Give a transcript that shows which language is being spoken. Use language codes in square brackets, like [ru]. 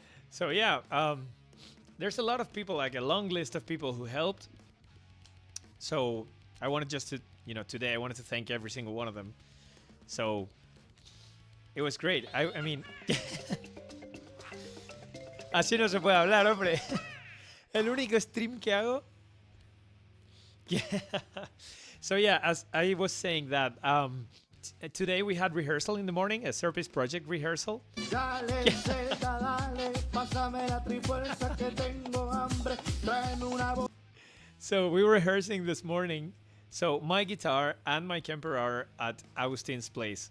[en] So yeah, there's a lot of people, like a long list of people who helped. So I wanted just to, you know, today I wanted to thank every single one of them. So it was great. I mean, [es] así no se puede hablar, hombre. El único stream que hago. Yeah. [en] So yeah, as I was saying that today we had rehearsal in the morning, a SerapiS Project rehearsal. [es] Dale, dale, pásame la trifuerza que tengo hambre, tráeme una [en] So we were rehearsing this morning. So my guitar and my camper are at Agustin's place.